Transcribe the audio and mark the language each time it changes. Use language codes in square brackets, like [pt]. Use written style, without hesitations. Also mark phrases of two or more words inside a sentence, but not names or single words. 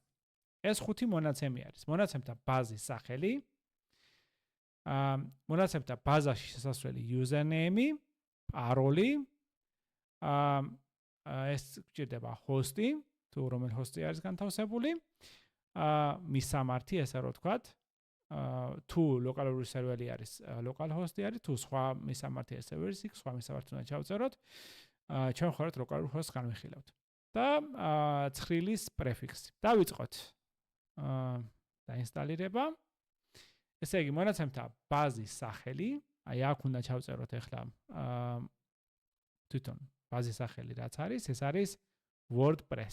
[ka] ეს 5 მონაცემი არის. მონაცემთა ბაზის სახელი, მონაცემთა ბაზაში შესასვლელი username, paroli, ეს გვჭირდება host-ი, თუ რომელ host-ი არის განთავსებული, მისამართი, ესე რომ ვთქვათ, თუ ლოკალური სერვერი არის, [en] local host-ი [ka] არის, თუ სხვა მისამართი სერვერს, სხვა მისამართი უნდა ჩავწეროთ, ჩვენ ხართ [en] local host-ს [ka] განვიხილავთ. და ცხრილის პრეფიქსი. დავიწყოთ დაინსტალირება. ესე იგი, მონაცემთა ბაზის სახელი, აი აქ უნდა ჩავწეროთ ახლა თვითონ ბაზის სახელი რაც არის, ეს არის WordPress.